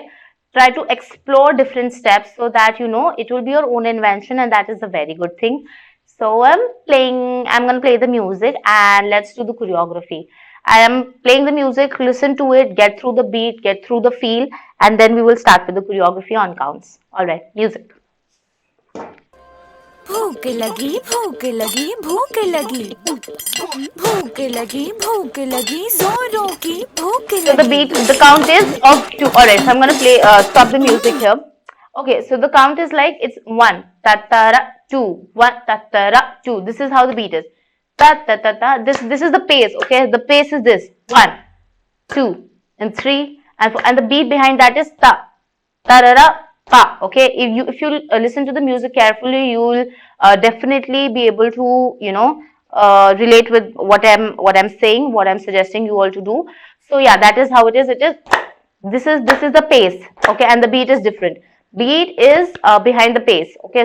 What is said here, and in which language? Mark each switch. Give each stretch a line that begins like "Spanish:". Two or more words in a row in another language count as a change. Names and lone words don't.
English: Try to explore different steps so that it will be your own invention, and that is a very good thing. So I'm going to play the music and let's do the choreography. I am playing the music, listen to it, get through the beat, get through the feel, and then we will start with the choreography on counts. Alright, music.
Hindi: भूख लगी भूख लगी भूख लगी भूख लगी भूख लगी जोरों की भूख लगी.
English: So the count is of 2. Alright, so I'm going to stop the music here. Okay, so the count is like it's 1, ta-ta-ra, 2, 1, ta-ta-ra, 2. This is how the beat is. Ta-ta-ta-ta. This is the pace, okay? The pace is this. 1, 2, and 3, and 4. And the beat behind that is ta, ta-ra-ra, pa. Okay? If you listen to the music carefully, you will definitely be able to, relate with what I'm saying, what I'm suggesting you all to do. So yeah, that is how it is. This is the pace, okay? And the beat is different. Beat is behind the pace, okay?